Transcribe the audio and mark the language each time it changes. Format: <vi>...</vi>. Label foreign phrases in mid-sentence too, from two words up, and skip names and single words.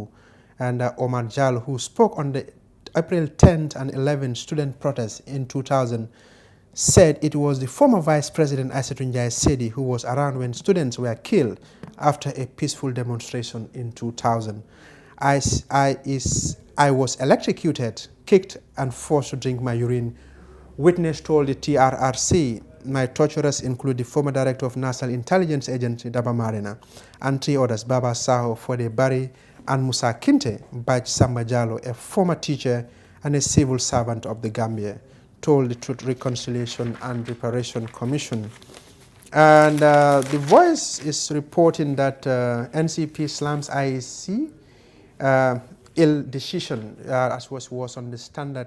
<en>And Omar Jallow, who spoke on the April 10th and 11th student protests in 2000, said it was the former Vice President Aissatou Njie Sedi who was around when students were killed after a peaceful demonstration in 2000. I was electrocuted, kicked, and forced to drink my urine. Witness told the TRRC, my torturers include the former director of National Intelligence Agency, Daba Marina, and 3 others, Baba Saho, Fode Bari, and Musa Kinte, Baj Samba Jallow, a former teacher and a civil servant of the Gambia, told the Truth, Reconciliation and Reparation Commission. And The Voice is reporting that NCP slams IEC ill decision, as was on the standard.</en>